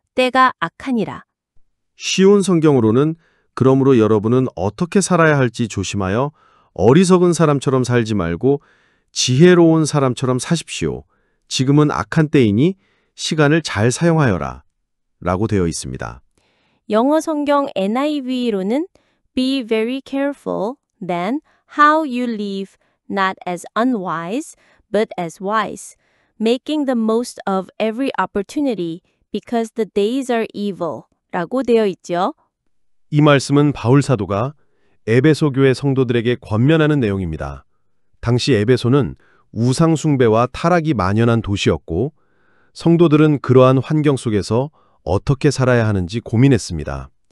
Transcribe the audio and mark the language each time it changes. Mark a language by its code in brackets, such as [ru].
[ko] 때가 악하니라. 쉬운 성경으로는 그러므로 여러분은 어떻게 살아야 할지 조심하여 어리석은 사람처럼 살지 말고 지혜로운 사람처럼 사십시오. 지금은 악한 때이니 시간을 잘 사용하여라. 라고 되어 있습니다. 영어 성경 NIV로는 [en] Be very careful then how you live, not as unwise, but as wise, making the most of every opportunity, because the days are evil. [ko] 라고 되어 있죠. 이 말씀은 바울 사도가 에베소 교회 성도들에게 권면하는 내용입니다. 당시 에베소는 우상 숭배와 타락이 만연한 도시였고 성도들은 그러한 환경 속에서 어떻게 살아야 하는지 고민했습니다.